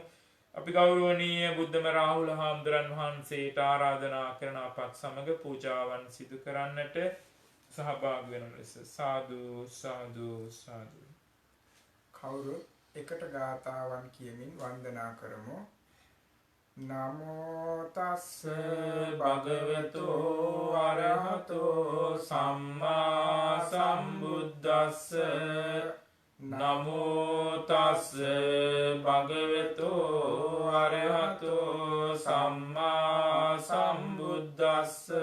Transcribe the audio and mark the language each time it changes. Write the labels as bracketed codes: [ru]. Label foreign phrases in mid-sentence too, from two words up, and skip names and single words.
[si] අපි ගෞරවනීය බුද්ධම රාහුල හාමුදුරන් වහන්සේට ආරාධනා කරන අපත් සමග පූජාවන් සිදු කරන්නට සහභාගී වෙන ලෙස සාදු සාදු සාදු. කවුරුත් එකට ගාථාවන් කියමින් වන්දනා කරමු. [pi] නමෝ තස්ස භගවතෝ අරහතෝ සම්මා සම්බුද්දස්ස. නමෝ තස්ස භගවතෝ අරහතෝ සම්මා සම්බුද්දස්ස.